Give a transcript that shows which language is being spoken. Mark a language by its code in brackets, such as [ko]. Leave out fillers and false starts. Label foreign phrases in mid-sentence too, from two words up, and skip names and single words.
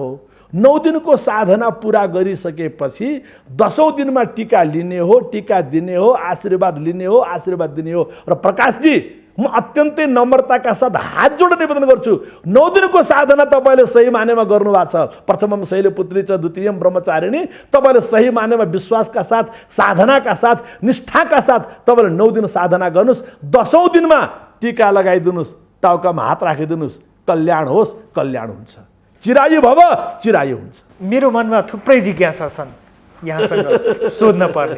[ne] 9 दिनको साधना पुरा गरिसकेपछि 10औं दिनमा टीका लिने हो, टीका दिने हो, आशीर्वाद लिने हो, आशीर्वाद दिने हो। र प्रकाशजी म अत्यन्तै नम्रताका साथ हात जोडेर निवेदन गर्छु, 9 दिनको साधना तपाईँले सही मानेमा गर्नुभएको छ। [sa] प्रथमम शैलपुत्री च द्वितीयम ब्रह्मचारिणी। [ne] तपाईँले सही मानेमा विश्वासका साथ, साधनाका साथ, निष्ठाका साथ तपाईँले 9 दिन साधना गर्नुहोस्। 10औं दिनमा टीका लगाइदिनुहोस्, टाउकामा हात राखिदिनुहोस्। कल्याण होस्, कल्याण हुन्छ। [sa] चिरायु भव, [ne] चिरायु हुन्छ। मेरो मनमा थुप्रै जिज्ञासा छन् यहाँसँग सोध्न पर्ने।